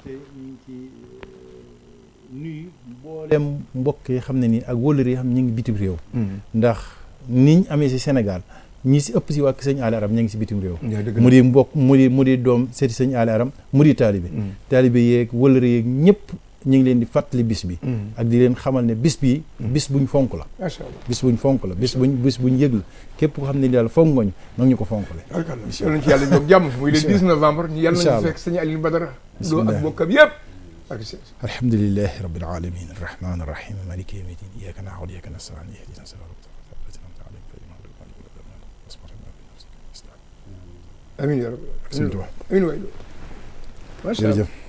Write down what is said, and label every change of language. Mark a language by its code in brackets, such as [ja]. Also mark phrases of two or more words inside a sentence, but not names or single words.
[wo] nuyu mboolem mbokk yi xam ne nii ak wóllëre yi xam ñu ngi bitim réew ndax niñ amee si Sénégal ñi si ëpp si wàkk sëñ Ali Aram ñu ngi si bitim réew mu di mbokk mu di doom seeti sëñ Ali Aram mu di taalibe yeeg wóllëre yeeg ñëpp ñu ngi leen di fàttali bis bi ak di leen xamal ne bis bi bis buñ fonk la [ar] ما شاء الله [wo] bis buñ fonk la bis buñ yëg la képp ko xam ne daal fonk ngoñ nag ñu ko fonkale yàlla nañ ci yàlla ñoom jàmm muy [fr] le 10 novembre [wo] ñu yàlla nañu fekk sëñ Alioune Badara Lo ak bokkam yëpp [ar] الحمد لله رب العالمين الرحمن الرحيم مالك يوم الدين إياك نعبد وإياك نستعين اهدنا الصراط آمين يا رب آمين waay ما شاء الله